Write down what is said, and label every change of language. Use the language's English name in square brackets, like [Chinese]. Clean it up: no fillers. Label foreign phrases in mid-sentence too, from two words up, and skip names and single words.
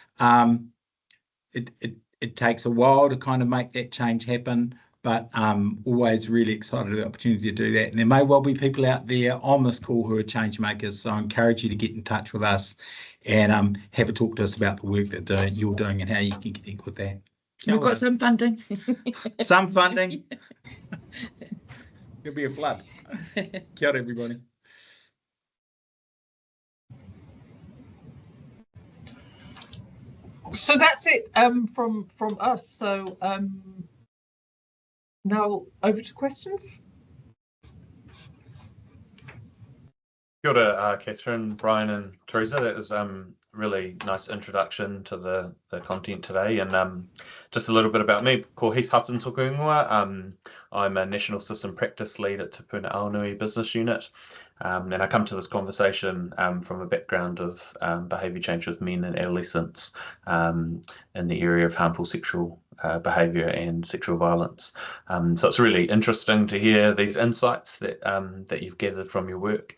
[English] It takes a while to kind of make that change happen, but always really excited at the opportunity to do that. And there may well be people out there on this call who are change makers, so I encourage you to get in touch with us and have a talk to us about the work that you're doing and how you can connect with that. We've got some funding. Some funding. There'll be a flood. [Māori] Kia ora, [English] everybody. So that's it from us. So now over to questions. [Māori] Kia ora, [English] Kathryn, Brian and Teresa. That was really nice introduction to the content today. And just a little bit about me. [Māori] Ko Heath Hutton toku ingoa. [English] I'm a National System Practice Lead at Te Puna Aonui Business Unit. And I come to this conversation from a background of behaviour change with men and adolescents in the area of harmful sexual behaviour and sexual violence. So it's really interesting to hear these insights that you've gathered from your work.